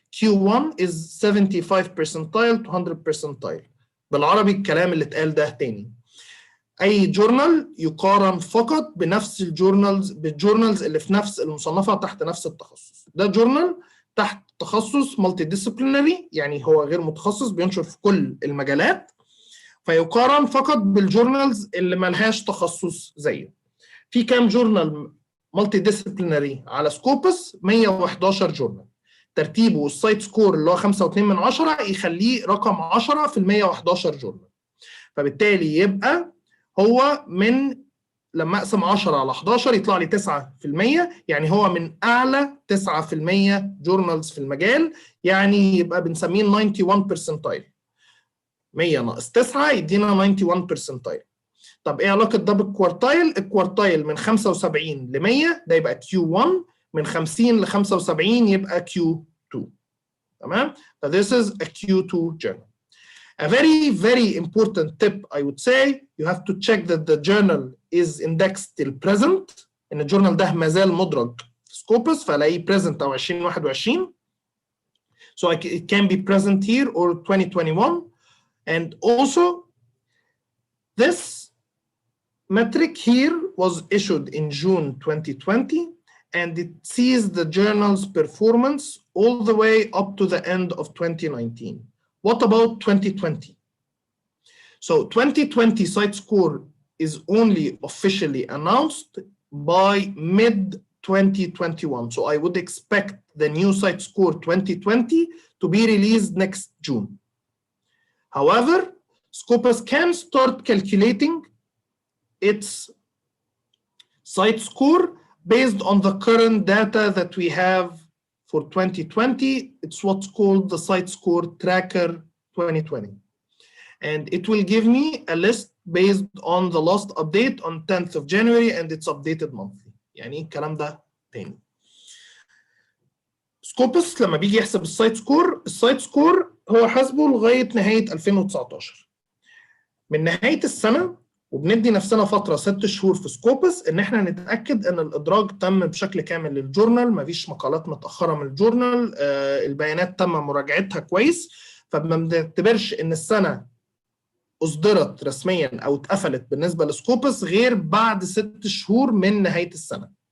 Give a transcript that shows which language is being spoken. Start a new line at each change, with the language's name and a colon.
English: Q1 is 75 percentile to 100 percentile.
Arabic: بالعربي الكلام اللي اتقال ده تاني. أي جورنال يقارن فقط بنفس بالجورنالز اللي في نفس المصنفة تحت نفس التخصص. ده جورنال تحت تخصص مالتي ديسيبلينري، يعني هو غير متخصص، بينشر في كل المجالات، فيقارن فقط بالجورنالز اللي ملهاش تخصص زيه. في كام جورنال مالتي ديسيبلينري على سكوبس؟ 111 جورنال. ترتيبه والسايت سكور اللي هو 5.2 يخليه رقم 10 في ال 111 جورنال. فبالتالي يبقى هو من لما اقسم 10 على 11 يطلع لي 9%، يعني هو من اعلى 9% جورنالز في المجال، يعني يبقى بنسميه 91 percentile. 100 ناقص 9 يدينا 91 percentile. طب ايه علاقه ده بالكوارتايل؟ الكوارتايل من 75 ل 100 ده يبقى Q1، من 50 ل 75 يبقى Q2. تمام؟ ف
English: this is a Q2 journal. A very important tip I would say, you have to check that the journal is indexed till present.
Arabic: ان الجورنال ده ما زال مدرج في سكوبس، فالاقيه present او 2021.
English: So it can be present here or 2021. And also this metric here was issued in June 2020, and it sees the journal's performance all the way up to the end of 2019. What about 2020? So 2020 site score is only officially announced by mid-2021. So I would expect the new site score 2020 to be released next June. However, Scopus can start calculating its site score based on the current data that we have for 2020. It's what's called the site score tracker 2020. And it will give me a list based on the last update on 10th of January, and it's updated monthly.
Arabic: يعني الكلام ده تاني. سكوبس لما بيجي يحسب السايت سكور هو حاسبه لغاية نهاية 2019. من نهاية السنة وبندي نفسنا فترة 6 شهور في سكوبس ان احنا نتأكد ان الادراج تم بشكل كامل للجورنال، مفيش مقالات متأخرة من الجورنال، البيانات تم مراجعتها كويس، فما بنعتبرش ان السنة اصدرت رسميا او اتقفلت بالنسبة لسكوبس غير بعد 6 شهور من نهاية السنة.